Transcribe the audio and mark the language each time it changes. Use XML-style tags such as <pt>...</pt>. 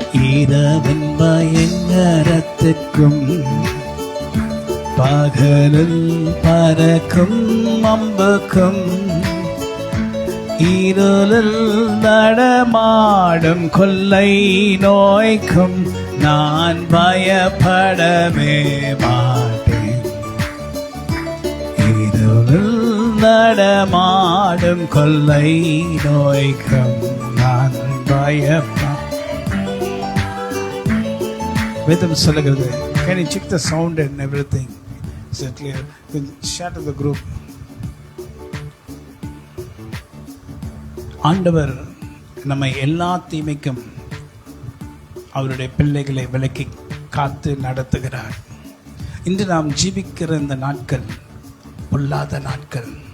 <ta>இரவின் பயங்கரத்துக்கும் பகலில் பறக்கும் அம்புக்கும் இருளில் நடமாடும் கொள்ளை நோய்க்கும் நான் பயப்படவே மாட்டேன். இருளில் நடமாடும் கொள்ளை நோய்க்கும் நான் பயப்பட. வேதம் சொல்லுகிறது,</ta> <en>can you check the sound and everything? Is it clear? You can share to the group.</en> <ta>ஆண்டவர் நம்மை எல்லா தீமைக்கும் அவருடைய பிள்ளைகளை விலக்கி காத்து நடத்துகிறார். இன்று நாம் ஜீவிக்கிற இந்த நாட்கள் பொல்லாத நாட்கள்.</ta>